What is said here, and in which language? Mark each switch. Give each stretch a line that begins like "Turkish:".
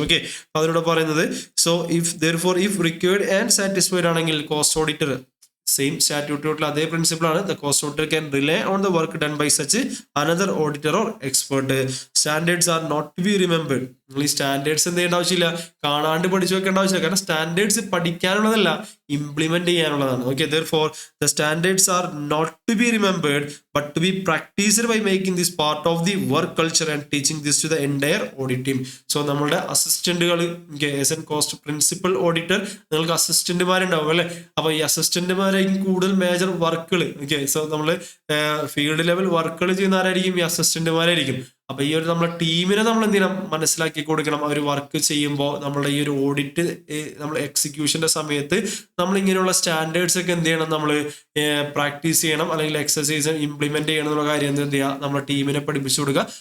Malayalam: Okay, അപ്പൊ അതിലൂടെ പറയുന്നത്,
English: so if therefore if required and satisfied
Malayalam: ആണെങ്കിൽ കോസ്റ്റ് ഓഡിറ്റർ സെയിം സ്റ്റാറ്റ്യൂട്ടിലുള്ള അതേ പ്രിൻസിപ്പിൾ ആണ്.
English: The cost auditor can rely on the work done by such another auditor or expert. Standards are not to be remembered.
Malayalam: നിങ്ങൾ ഈ standards എന്ത് ചെയ്യേണ്ട ആവശ്യമില്ല, കാണാണ്ട് പഠിച്ചു വെക്കേണ്ട ആവശ്യമില്ല. കാരണം standards പഠിക്കാനുള്ളതല്ല, implement ചെയ്യാനുള്ളതാണ്.
English: Okay, therefore the standards are not to be remembered but to be practiced by making this part of the work culture and teaching this to the entire audit team.
Malayalam: So നമ്മുടെ അസിസ്റ്റന്റുകൾ, cost principal auditor, നിങ്ങൾക്ക് അസിസ്റ്റന്റുമാരുണ്ടാവും അല്ലെ. അപ്പൊ ഈ അസിസ്റ്റന്റുമാരായിരിക്കും കൂടുതൽ major വർക്കുകൾ. Okay, so നമ്മള് field level വർക്കുകൾ ചെയ്യുന്ന ആരായിരിക്കും? ഈ അസിസ്റ്റന്റുമാരായിരിക്കും. അപ്പൊ ഈ ഒരു നമ്മളെ ടീമിനെ നമ്മൾ എന്ത് ചെയ്യണം, മനസ്സിലാക്കി കൊടുക്കണം. അവർ വർക്ക് ചെയ്യുമ്പോൾ നമ്മളുടെ ഈ ഒരു ഓഡിറ്റ് നമ്മൾ എക്സിക്യൂഷന്റെ സമയത്ത് നമ്മൾ ഇങ്ങനെയുള്ള സ്റ്റാൻഡേർഡ്സ് ഒക്കെ എന്ത് ചെയ്യണം, നമ്മൾ പ്രാക്ടീസ് ചെയ്യണം, അല്ലെങ്കിൽ എക്സസൈസ് ഇംപ്ലിമെന്റ് ചെയ്യണം എന്നുള്ള കാര്യം എന്ത് ചെയ്യുക, നമ്മളെ ടീമിനെ പഠിപ്പിച്ചു കൊടുക്കുക.